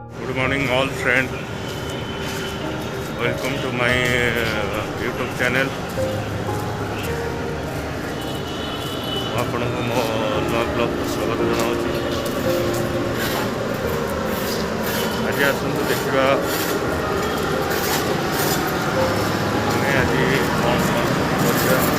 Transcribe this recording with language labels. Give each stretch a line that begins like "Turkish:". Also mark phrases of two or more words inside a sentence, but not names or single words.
English: Good morning, all friends. Welcome to my YouTube channel.
Odia: ଆପଣଙ୍କୁ ମୋ ନୂଆ ବ୍ଲଗ୍କୁ ସ୍ୱାଗତ ଜଣାଉଛି। ଆଜି ଆସନ୍ତୁ ଦେଖିବା ଆମେ ଆଜି କ'ଣ କରିବା।